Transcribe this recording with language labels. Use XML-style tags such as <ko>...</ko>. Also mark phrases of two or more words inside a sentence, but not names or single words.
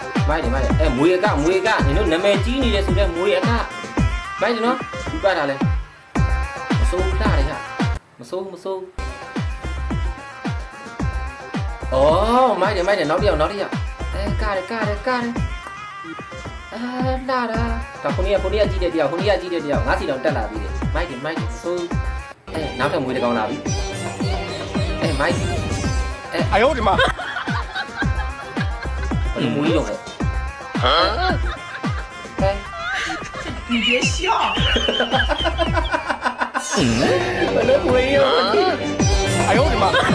<my>မိုက်တယ်အဲမွေကနင်တို့နာမည်ကြီးနေတယ်ဆိုတဲ့မွေအကမိုက်တယ်နော်ဒီပတ်တာလဲမစိုးတားတယ်ကမစိုးအော်မိုက်တယ်နောက်တစ်ယောက်အဲကားတယ်လာတာဒါခုနကကြည့်တဲ့တယောက်ငါးစီတောင်တက်လာပြီလေမိုက်တယ်မစိုးအဲနောက်ထပ်မွေတစ်ကောင်လာပြီအဲမိုက်</my> <zh>哎呦我的妈！</zh> <my>မွေးတော့ဟဲ့</my> <zh>你别笑。</zh> <my>ဘယ်လိုမွေးရော</my> <zh>哎呦我的妈！</zh>